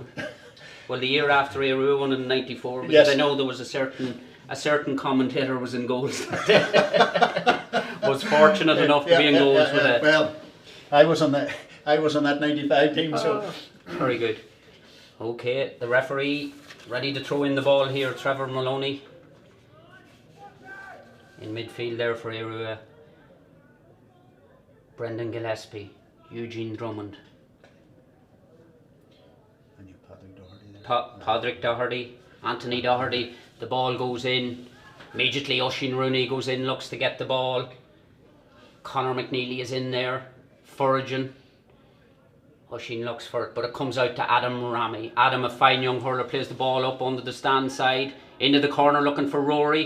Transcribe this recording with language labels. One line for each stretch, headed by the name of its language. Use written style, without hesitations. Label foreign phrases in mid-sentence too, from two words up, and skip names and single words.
English: Well, the year after Aodh Ruadh won in 94, because I know there was a certain commentator was in goals that day. Was fortunate enough to be in goals with it. Well, I was on that 95 team, so... Very good. Okay, the referee ready to throw in the ball here, Trevor Maloney. In midfield there for Aodh Ruadh. Brendan Gillespie, Eugene Drummond, and Patrick Doherty, Patrick Doherty, Anthony Doherty. The ball goes in. Immediately Oisín Rooney goes in, looks to get the ball. Conor McNeely is in there, foraging. Oisín looks for it, but it comes out to Adam Rami. Adam, a fine young hurler, plays the ball up under the stand side, into the corner looking for Rory.